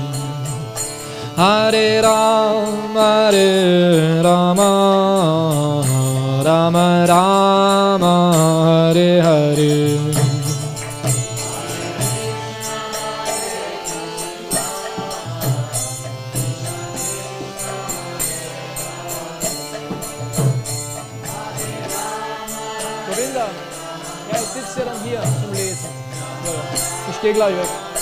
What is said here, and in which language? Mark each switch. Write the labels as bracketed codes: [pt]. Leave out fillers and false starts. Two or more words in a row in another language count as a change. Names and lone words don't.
[sa] Hare Rama, Rama Rama, Hare Hare. Govinda, [de] ja, ich sitze ja dann hier zum Lesen. Ich gehe gleich weg.